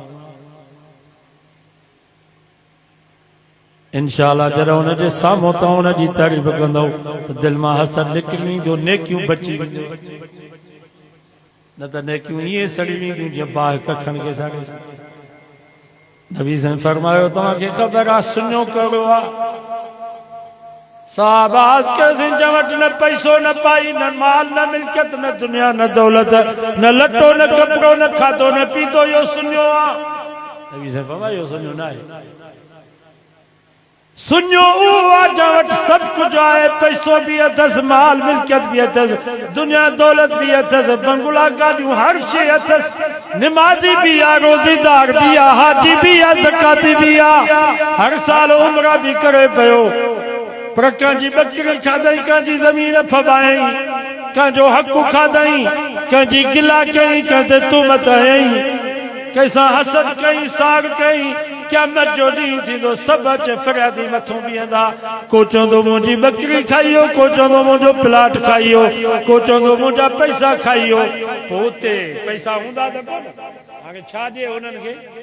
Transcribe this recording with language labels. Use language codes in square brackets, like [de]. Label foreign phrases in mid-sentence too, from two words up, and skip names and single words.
[sd] इंशाअल्लाह जॾहिं उनजे साम्हूं तव्हां उनजी तारीफ़ कंदव त दिलि मां हसद निकिरी वेंदो नेकियूं बची वेंदियूं न त नेकियूं ईअं सड़ी वेंदियूं जीअं बाहि कखनि खे साड़े नबी साईं फरमायो तव्हांखे ख़बर आहे सुञो कहिड़ो आहे साहबाज के जिंजा वट न पैसो न पाई न माल न मिल्कियत न दुनिया न दौलत न लटो न कपड़ो न खाधो न पीतो यो सुन्यो आ नबी साहब बाबा यो सुन्यो ना है सुन्यो आ वट सब कुछ आए पैसो भी अथस माल मिल्कियत भी अथस दुनिया दौलत भी अथस बंगला गाड़ियों हर शे अथस नमाजी भी आ रोजेदार भी आ हाजी भी आ ज़काती भी आ हर साल उम्रा भी करे पयो पर कंहिंजी बकरी खाधई कंहिंजी ज़मीन फबाई कंहिंजो हक़ खाधई कंहिंजी गिला कई कंहिं तुमत हयई कंहिंसां हसद कई साग कई क़यामत जो ॾींहुं थींदो सभु अचे फरियादी मथां बीहंदा को चवंदो मुंहिंजी बकरी खाइयो को चवंदो मुंहिंजो प्लाट खाइयो को चवंदो मुंहिंजा पैसा खाइयो पोइ हुते पैसा हूंदा त कोन हाणे छा ॾिए उन्हनि खे